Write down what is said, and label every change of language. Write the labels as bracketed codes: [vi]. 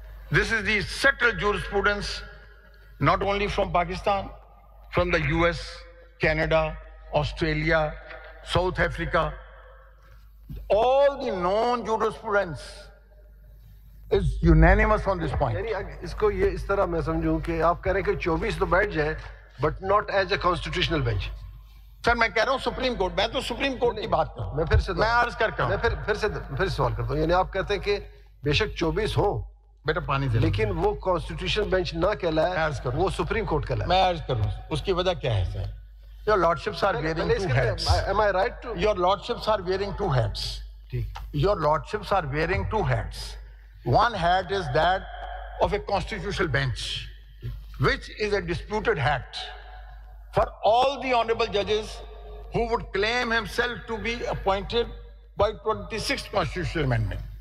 [en] This is the settled jurisprudence not only from Pakistan, from the US, Canada, Australia, South Africa. All the known jurisprudence is unanimous on this point. [ur] یعنی اس کو یہ اس طرح میں سمجھوں کہ آپ کہہ رہے ہیں کہ 24 تو بیٹھ جائیں [en] But not as a constitutional bench. [ur] سر میں کہہ رہا ہوں سپریم کورٹ, میں تو سپریم کورٹ کی بات کروں. میں پھر سے عرض کرتا ہوں, میں پھر سوال کرتا ہوں. یعنی آپ کہتے ہیں کہ بے شک 24 ہوں بیٹا پانی دے, لیکن وہ کانسٹیٹیوشن بینچ نہ کہلائے, وہ سپریم کورٹ کہلائے. میں عرض کروں اس کی وجہ کیا ہے سر. [en] Your lordships are wearing two hats. Am I right to? Your lordships are wearing two hats. Your lordships are wearing two hats. One hat is that of a constitutional bench, which is a disputed hat for all the honorable judges who would claim himself to be appointed by 26th constitutional amendment.